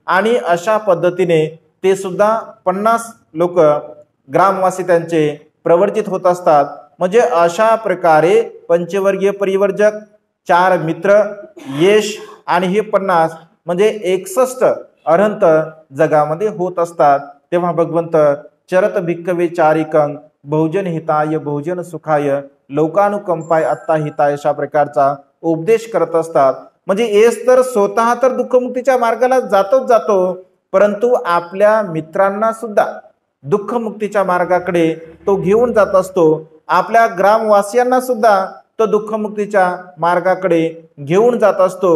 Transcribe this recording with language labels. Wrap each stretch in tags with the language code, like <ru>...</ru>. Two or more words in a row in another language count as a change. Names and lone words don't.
<mr>आणि अशा पद्धतीने ते सुद्धा 50 लोक ग्रामवासी त्यांचे प्रवर्जित होत असतात। म्हणजे अशा प्रकारे पंचवर्गीय परिवर्जक, 4 मित्र, यश आणि हे 50 म्हणजे 61 अनंत जगामध्ये होत असतात। तेव्हा भगवंत</mr> <pi>चरत भिक्खवे चारिकं बहुजन हिताय बहुजन सुखाय लोकानुकंपाय अत्ता हिताय</pi> <mr>अशा प्रकारचा उपदेश करत असतात। म्हणजे येस तर स्वतः तर दुःखमुक्तीच्या मार्गाला जातोच जातो, परंतु आपल्या मित्रांना सुद्धा दुःखमुक्तीच्या मार्गाकडे तो घेऊन जात असतो। आपल्या ग्रामवासियांना सुद्धा तो दुःखमुक्तीच्या मार्गाकडे घेऊन जात असतो।</mr>